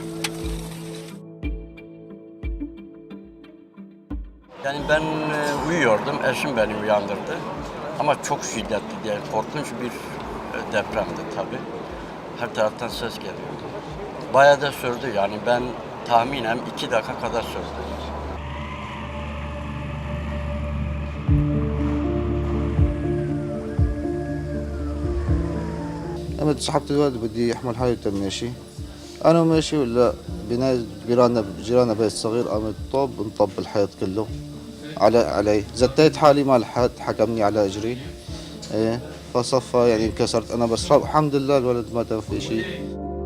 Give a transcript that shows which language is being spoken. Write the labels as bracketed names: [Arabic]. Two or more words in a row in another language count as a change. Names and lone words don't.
[Turkish] Yani ben uyuyordum, eşim beni uyandırdı. Ama çok şiddetli diye korkunç bir depremdi tabii. Her taraftan ses geliyordu. Bayağı da sürdü yani ben tahminen 2 dakika kadar sürdü. [Arabic] أنا سحبت الولد بدي يحمل حاله ماشي أنا ماشي ولا جيراننا بيت صغير قام الطوب انطب الحيط كله علي زتيت حالي ما لحقت حكمني على إجري إيه فصفى يعني انكسرت أنا بس الحمد لله الولد ما في شيء.